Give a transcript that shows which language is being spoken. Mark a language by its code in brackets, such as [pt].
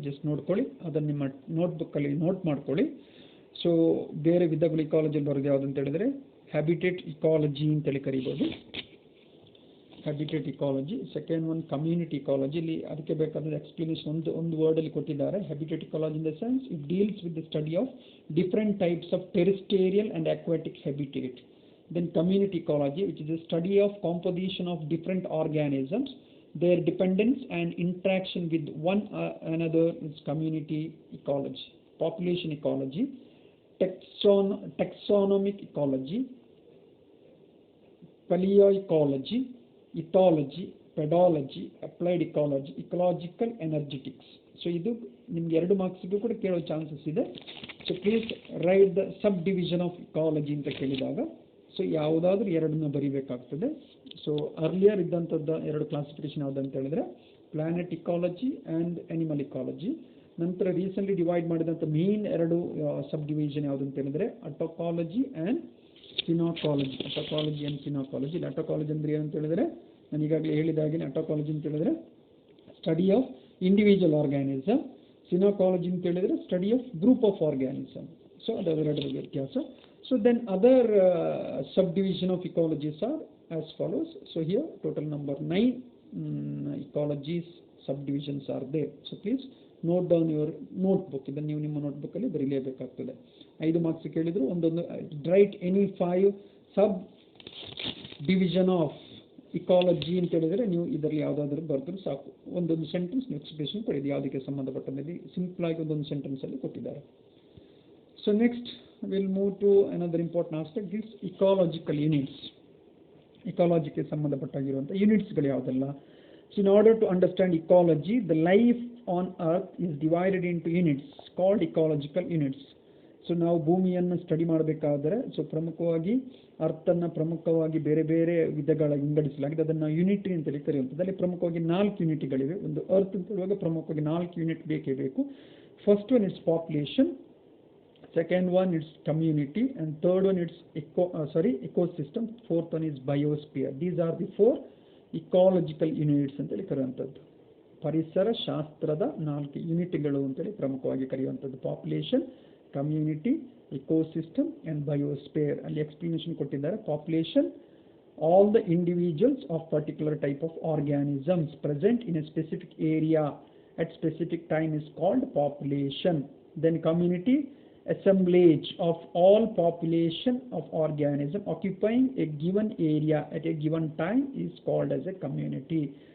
[kn] Just ನೋಡ್ಕೊಳ್ಳಿ, ಅದನ್ನು ನಿಮ್ಮ ನೋಟ್ಬುಕ್ಕಲ್ಲಿ ನೋಟ್ ಮಾಡ್ಕೊಳ್ಳಿ. ಸೊ ಬೇರೆ ವಿಧಗಳು ಇಕಾಲಜಿಯಲ್ಲಿ ಬರೋದು ಯಾವುದು ಅಂತ ಹೇಳಿದ್ರೆ ಹ್ಯಾಬಿಟೇಟ್ ಇಕಾಲಜಿ ಅಂತೇಳಿ ಕರಿಬೋದು, habitat ecology. Second one community ecology. ಇಲ್ಲಿ ಅದಕ್ಕೆ ಬೇಕಾದ ಎಕ್ಸ್ಪ್ಲನೇಷನ್ ಒಂದು ವರ್ಡಲ್ಲಿ ಕೊಟ್ಟಿದ್ದಾರೆ. [en] Habitat ecology in the sense it deals with the study of different types of terrestrial and aquatic habitat. Then community ecology, which is a study of composition of different organisms, their dependence and interaction with one another is community ecology. Population ecology, taxonomic ecology, paleoecology, ethology, pedology, applied ecology, ecological energetics. [kn] So ಇದು ನಿಮ್ಗೆ 2 ಮಾರ್ಕ್ಸ್ಗೂ ಕೂಡ ಕೇಳೋ chances ಇದೆ. So [en] please write the subdivision of ecology [kn] ಅಂತ ಕೇಳಿದಾಗ so ಯಾವುದಾದ್ರೂ ಎರಡನ್ನ ಬರಿಬೇಕಾಗ್ತದೆ. So earlier ಇದ್ದಂಥದ್ದು 2 classification ಯಾವುದು ಅಂತ ಹೇಳಿದ್ರೆ planet ecology and animal ecology. ನಂತರ ರೀಸೆಂಟ್ಲಿ ಡಿವೈಡ್ ಮಾಡಿದಂಥ ಮೇನ್ 2 ಸಬ್ ಡಿವಿಷನ್ ಯಾವುದು ಅಂತ ಹೇಳಿದ್ರೆ ಅಟೋಕಾಲಜಿ ಆ್ಯಂಡ್ ಸಿನಾಕಾಲಜಿ. ಅಟೋಕಾಲಜಿ ಆ್ಯಂಡ್ ಸಿನಾಕಾಲಜಿ. ಇಲ್ಲಿ ಅಟೋಕಾಲಜಿ ಅಂದರೆ ಏನಂತ ಹೇಳಿದ್ರೆ ನಾನು ಈಗಾಗಲೇ ಹೇಳಿದಾಗೆ ಅಟೋಕಾಲಜಿ ಅಂತ ಹೇಳಿದ್ರೆ [en] Study of individual organism. Synecology [kn] ಅಂತ ಹೇಳಿದ್ರೆ [en] Study of group of organism. [kn] So ಅದೆರಡರ ವ್ಯತ್ಯಾಸ. [en] So then other subdivision of ecologies are as follows. So here total number 9 ecologies subdivisions are there. So please note down your notebook. [kn] ಇದನ್ನು ನೀವು ನಿಮ್ಮ notebook ಅಲ್ಲಿ ಬರೀಲೇಬೇಕಾಗ್ತದೆ. 5 marks ಕೇಳಿದ್ರು ಒಂದೊಂದು [en] write any 5 sub division of ecology [kn] ಅಂತ ಹೇಳಿದ್ರೆ ನೀವು ಇದರಲ್ಲಿ ಯಾವುದಾದ್ರೂ ಬರೆದ್ರು ಸಾಕು. ಒಂದೊಂದು ಸೆಂಟೆನ್ಸ್ ಎಕ್ಸ್ಪ್ರೆಷನ್ ಕೊಡಿ, ಯಾವುದಕ್ಕೆ ಸಂಬಂಧಪಟ್ಟಂತೆ ಸಿಂಪಲ್ ಆಗಿ ಒಂದೊಂದು ಸೆಂಟೆನ್ಸ್ ಅಲ್ಲಿ ಕೊಟ್ಟಿದ್ದಾರೆ. [en] So next we'll move to another important aspect, this ecological units. [kn] Ecological ಸಂಬಂಧಪಟ್ಟಾಗಿರುವಂಥ ಯೂನಿಟ್ಸ್ಗಳು ಯಾವುದೆಲ್ಲ. [en] So in order to understand ecology, the life on earth is divided into units called ecological units. [kn] So ನಾವು ಭೂಮಿಯನ್ನು study ಮಾಡಬೇಕಾದರೆ so ಪ್ರಮುಖವಾಗಿ ಅರ್ಥನ್ನು ಪ್ರಮುಖವಾಗಿ ಬೇರೆ ಬೇರೆ ವಿಧಗಳ ವಿಂಗಡಿಸಲಾಗಿದೆ. ಅದನ್ನು ಯೂನಿಟ್ ಅಂತೇಳಿ ಕರೆಯುವಂಥದ್ದು. ಅಲ್ಲಿ ಪ್ರಮುಖವಾಗಿ 4 ಯೂನಿಟ್ಗಳಿವೆ. ಒಂದು ಅರ್ತ್ ಅಂತ ಹೇಳುವಾಗ ಪ್ರಮುಖವಾಗಿ 4 ಯೂನಿಟ್ ಬೇಕೇ ಬೇಕು. [en] First one it's population, second one is community, and third one is ecosystem, fourth one is biosphere. These are the 4 [kn] ecological units ಅಂತೇಳಿ ಕರೆಯುವಂಥದ್ದು. ಪರಿಸರ ಶಾಸ್ತ್ರದ 4 ಯೂನಿಟ್ಗಳು ಅಂತೇಳಿ ಪ್ರಮುಖವಾಗಿ ಕರೆಯುವಂಥದ್ದು. [en] Population, community, ecosystem and biosphere. [kn] ಅಲ್ಲಿ ಎಕ್ಸ್ಪ್ಲನೇಷನ್ ಕೊಟ್ಟಿದ್ದಾರೆ. [en] Population, all the individuals of particular type of organisms present in a specific area at specific time is called population. Then community, assemblage of all population of organism occupying a given area at a given time is called as a community.